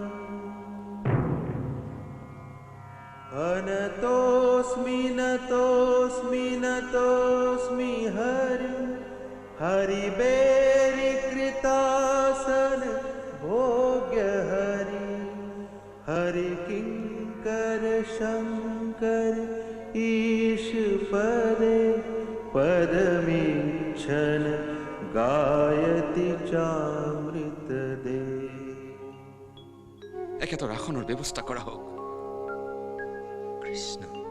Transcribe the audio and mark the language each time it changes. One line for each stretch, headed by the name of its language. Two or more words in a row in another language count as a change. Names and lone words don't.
Sanskrit: अनतोऽस्मि नतोऽस्मि नतोऽस्मि हरिबेरिकृतासन भोग्य हरिकिङ्कर शङ्कर ईश पदे पदमीक्षण गायति चामृत दे।
Bangla: একে তো রাখনোর ব্যবস্থা করা হোক। কৃষ্ণ